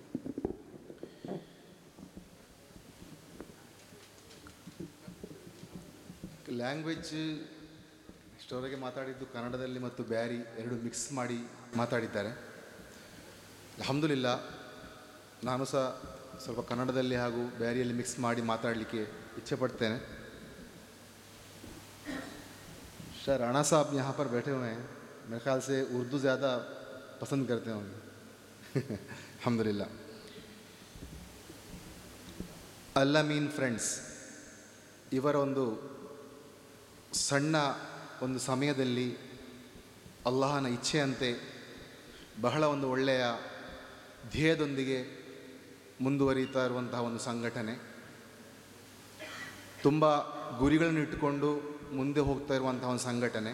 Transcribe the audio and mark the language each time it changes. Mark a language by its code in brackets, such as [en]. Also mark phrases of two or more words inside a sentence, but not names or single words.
[kn] ಲ್ಯಾಂಗ್ವೇಜ್ ಇಷ್ಟವರೆಗೆ ಮಾತಾಡಿದ್ದು ಕನ್ನಡದಲ್ಲಿ ಮತ್ತು ಬ್ಯಾರಿ ಎರಡು ಮಿಕ್ಸ್ ಮಾಡಿ ಮಾತಾಡಿದ್ದಾರೆ. [ar] الحمد لله, [kn] ನಾನು ಸಹ ಸ್ವಲ್ಪ ಕನ್ನಡದಲ್ಲಿ ಹಾಗೂ ಬ್ಯಾರಿಯಲ್ಲಿ ಮಿಕ್ಸ್ ಮಾಡಿ ಮಾತಾಡಲಿಕ್ಕೆ [hi] इच्छा पड़ते हैं. शाह राणा साहब यहाँ पर बैठे हुए हैं, मेरे ख्याल से उर्दू ज़्यादा पसंद करते होंगे. [ar] الحمد لله. [kn] ಅಲ್ಲಾಮೀನ್ ಫ್ರೆಂಡ್ಸ್ ಇವರ ಒಂದು ಸಣ್ಣ ಒಂದು ಸಮಯದಲ್ಲಿ ಅಲ್ಲಾಹನ ಇಚ್ಛೆಯಂತೆ ಬಹಳ ಒಂದು ಒಳ್ಳೆಯ ಧ್ಯೇಯದೊಂದಿಗೆ ಮುಂದುವರಿತಾ ಇರುವಂತಹ ಒಂದು ಸಂಘಟನೆ, ತುಂಬ ಗುರಿಗಳನ್ನು ಇಟ್ಟುಕೊಂಡು ಮುಂದೆ ಹೋಗ್ತಾ ಇರುವಂತಹ ಒಂದು ಸಂಘಟನೆ.